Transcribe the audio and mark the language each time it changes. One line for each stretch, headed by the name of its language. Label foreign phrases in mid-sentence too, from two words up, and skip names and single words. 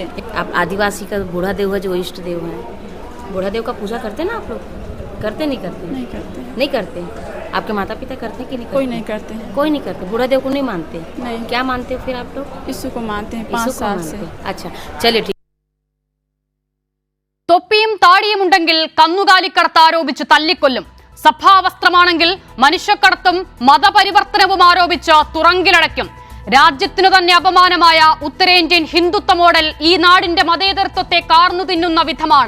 Hindi: आप आदिवासी का बूढ़ा देव है जो इष्ट देव है, बूढ़ा देव का पूजा करते हैं ना आप लोग? करते नहीं करते? नहीं करते। नहीं करते? आपके माता पिता करते हैं कि नहीं करते? कोई नहीं करते हैं। कोई नहीं करते? बूढ़ा देव को नहीं मानते? नहीं। क्या मानते हो फिर आप लोग? यीशु को मानते हैं 5 साल से। अच्छा चलिए ठीक।
Malayalam: തൊപ്പിയും താടിയുമുണ്ടെങ്കിൽ കന്നുകാലിക്കടത്ത് ആരോപിച്ച് തല്ലിക്കൊല്ലും. സഭാവസ്ത്രമാണെങ്കിൽ മനുഷ്യക്കടത്തും മതപരിവർത്തനവും ആരോപിച്ച് തുറങ്കിലടയ്ക്കും. രാജ്യത്തിനു തന്നെ അപമാനമായ ഉത്തരേന്ത്യൻ ഹിന്ദുത്വ മോഡൽ ഈ നാടിന്റെ മതേതരത്വത്തെ കാർന്നു തിന്നുന്ന വിധമാണ്.